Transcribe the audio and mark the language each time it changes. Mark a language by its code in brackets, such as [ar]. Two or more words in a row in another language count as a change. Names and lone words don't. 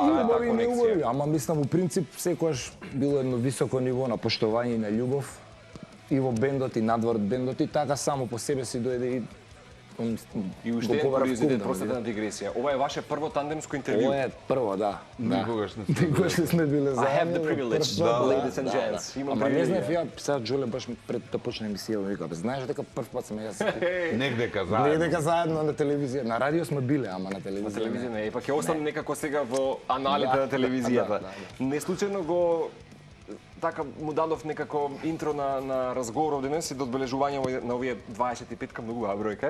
[mk] убави и неубави, ама мислам, у принцип, секојаш било едно високо ниво на поштовање и на љубов и во бендот и надвор од бендот и така само по себе си дојде и уште е куриозитет, простата на дигресија. Ова е ваше прво тандемско интервју. Ова е прво, да. Никогаш не сме биле заедно. [en] I have the privilege, ladies and gents. [mk] Ама не знаев ја, сега Џоле баш пред да почне емисија, вика, знаеш дека прв пат сме јас. Негдека заедно. Негдека заедно на телевизија. На радио сме биле, ама на телевизија. На телевизија не, пак ќе остане некако сега во аналите на телевизијата. Не случајно го така му дадов некако интро на разговорот денес и до одбележување на овие 25-ка многу бројка е.